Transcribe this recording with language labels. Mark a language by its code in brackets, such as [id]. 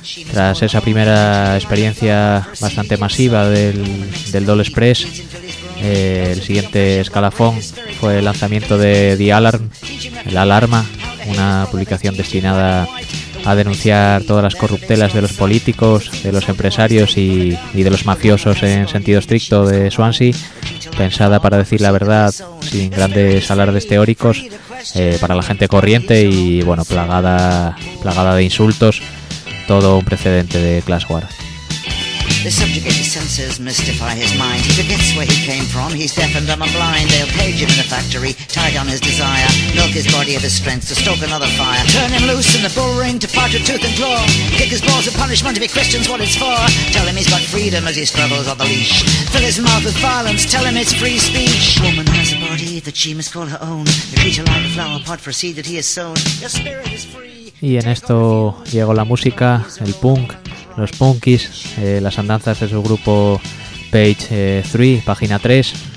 [es] Tras esa primera experiencia bastante masiva del Doll Express, el siguiente escalafón fue el lanzamiento de The Alarm, La Alarma, una publicación destinada a denunciar todas las corruptelas de los políticos, de los empresarios y de los mafiosos en sentido estricto de Swansea, pensada para decir la verdad sin grandes alardes teóricos, para la gente corriente y, bueno, plagada de insultos. Todo un precedente de Class War. [en] The subjugated senses mystify his mind. He forgets where he came from. He's deaf and dumb and blind. They'll cage him in a factory, tied on his desire. Milk his body of his strength to stoke another fire. Turn him loose in the bull ring to fight with tooth and claw. Kick his balls of punishment if he questions what it's for. Tell him he's got freedom as he struggles on the leash. Fill his mouth with violence, tell him it's free speech. Woman has a body that she must call her own. The creature like a flower pot for a seed that he has sown. Your spirit is free. [es] Y en esto llegó la música, el punk, los punkies, las andanzas de su grupo Page 3, página 3.